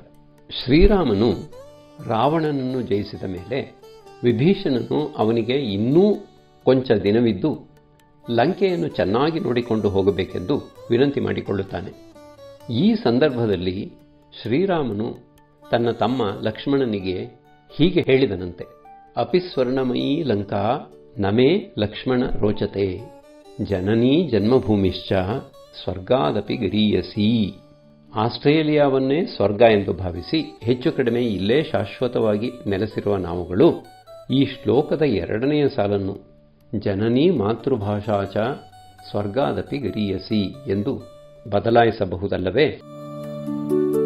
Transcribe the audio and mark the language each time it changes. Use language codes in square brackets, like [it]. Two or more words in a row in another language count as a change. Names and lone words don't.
[kn] ಶ್ರೀರಾಮನು ರಾವಣನನ್ನು ಜಯಿಸಿದ ಮೇಲೆ ವಿಭೀಷಣನು ಅವನಿಗೆ ಇನ್ನೂ ಕೊಂಚ ದಿನವಿದ್ದು ಲಂಕೆಯನ್ನು ಚೆನ್ನಾಗಿ ನೋಡಿಕೊಂಡು ಹೋಗಬೇಕೆಂದು ವಿನಂತಿ ಮಾಡಿಕೊಳ್ಳುತ್ತಾನೆ. ಈ ಸಂದರ್ಭದಲ್ಲಿ ಶ್ರೀರಾಮನು ತನ್ನ ತಮ್ಮ ಲಕ್ಷ್ಮಣನಿಗೆ ಹೀಗೆ ಹೇಳಿದನಂತೆ, [sa] ಅಪಿ ಸ್ವರ್ಣಮಯೀ ಲಂಕಾ ನಮೇ ಲಕ್ಷ್ಮಣ ರೋಚತೆ ಜನನೀ ಜನ್ಮಭೂಮಿಶ್ಚ ಸ್ವರ್ಗಾದಪಿ ಗರೀಯಸಿ. [kn] ಆಸ್ಟ್ರೇಲಿಯಾವನ್ನೇ ಸ್ವರ್ಗ ಎಂದು ಭಾವಿಸಿ ಹೆಚ್ಚು ಕಡಿಮೆ ಇಲ್ಲೇ ಶಾಶ್ವತವಾಗಿ ನೆಲೆಸಿರುವ ನಾವುಗಳು ಈ ಶ್ಲೋಕದ 2ನೇ ಸಾಲನ್ನು [sa] ಜನನೀ ಮಾತೃಭಾಷಾ ಚ ಸ್ವರ್ಗಾದಪಿ ಗರೀಯಸಿ [kn] ಎಂದು ಬದಲಾಯಿಸಬಹುದಲ್ಲವೇ?